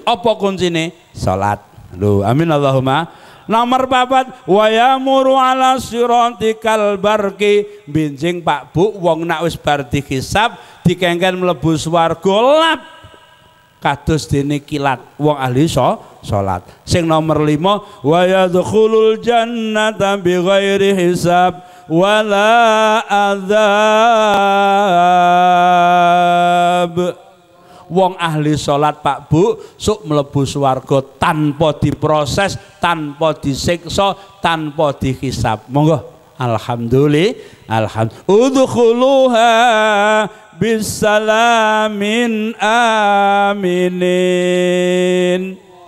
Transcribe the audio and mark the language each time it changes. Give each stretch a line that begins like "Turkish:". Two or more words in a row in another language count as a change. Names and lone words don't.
Javanese: Apa kuncine? Salat. Lho,
Arabic: آمين اللهم.
Javanese: Nomor 4,
Arabic: ويمر على الصراط كالبرق,
Javanese: benjing Pak Bu wong nak wis bar dihisab dikengken mlebu swarga lap kados dene kilat wong ahli salat. Sing nomor 5,
Arabic: ويدخل الجنة بغير حساب ولا عذاب.
Javanese: Wong ahli salat Pak Bu sok mlebu swarga tanpa diproses, tanpa disiksa, tanpa dihisab. Monggo. Alhamdulillah.
Arabic: ادخلوها بسلام آمنين.